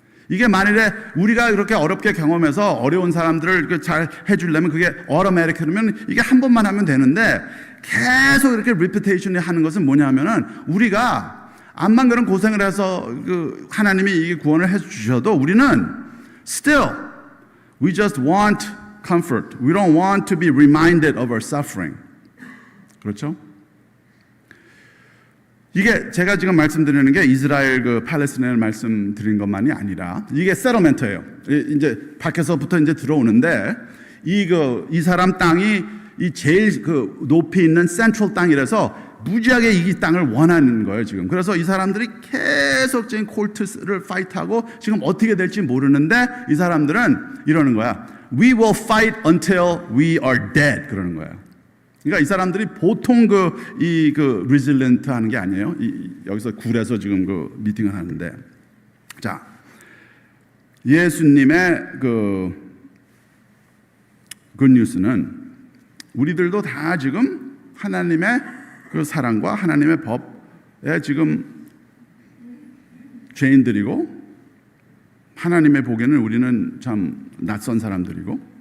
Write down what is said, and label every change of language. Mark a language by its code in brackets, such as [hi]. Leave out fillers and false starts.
[ko] 이게 만일에 우리가 그렇게 어렵게 경험해서 어려운 사람들을 잘 해주려면 그게 automatic이면 이게 한 번만 하면 되는데 계속 이렇게 repetition이 하는 것은 뭐냐면은 우리가 암만 그런 고생을 해서 하나님이 이게 구원을 해주셔도 우리는 [en] still we just want comfort. We don't want to be reminded of our suffering. [ko] 그렇죠? 이게 제가 지금 말씀드리는 게 이스라엘 팔레스타인을 말씀드린 것만이 아니라 이게 세ttlement예요. 이제 밖에서부터 이제 들어오는데 이 사람 땅이 이 제일 높이 있는 센트럴 땅이라서 무지하게 이 땅을 원하는 거예요, 지금. 그래서 이 사람들이 계속 지금 콜트를 파이트하고 지금 어떻게 될지 모르는데 이 사람들은 이러는 거야. [en] We will fight until we are dead. [ko] 그러는 거예요. 그러니까 이 사람들이 보통 resilient 하는 게 아니에요. 여기서 굴에서 지금 미팅을 하는데. 자, 예수님의 굿뉴스는 우리들도 다 지금 하나님의 사랑과 하나님의 법에 지금 죄인들이고 하나님의 보기에는 우리는 참 낯선 사람들이고